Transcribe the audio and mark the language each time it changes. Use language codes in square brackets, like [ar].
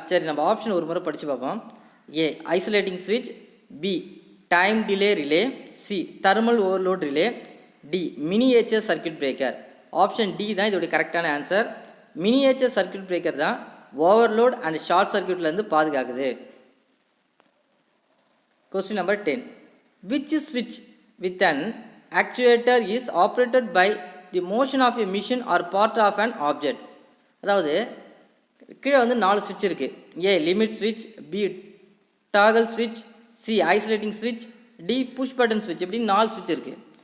[ta] சரி, நம்ம ஆப்ஷன் ஒரு முறை படித்து பார்ப்போம். ஏ ஐசோலேட்டிங் ஸ்விட்ச், B time delay relay, C thermal overload relay, D miniature circuit breaker. Option D தான் இதோடைய கரெக்டான ஆன்சர். மினியேச்சர் சர்க்கியூட் பிரேக்கர் தான் overload and short சர்க்கியூட்லேருந்து பாதுகாக்குது. [en] Question number 10. Which switch with an actuator is operated by the motion of a machine or part of an object. [ta] அதாவது கீழே வந்து 4 சுவிட்ச் இருக்குது. ஏ limit ஸ்விட்ச், பி டாகல் ஸ்விட்ச், சி ஐசோலேட்டிங் ஸ்விட்ச், D push button ஸ்விட்ச், இப்படின்னு 4 ஸ்விட்ச் இருக்குது.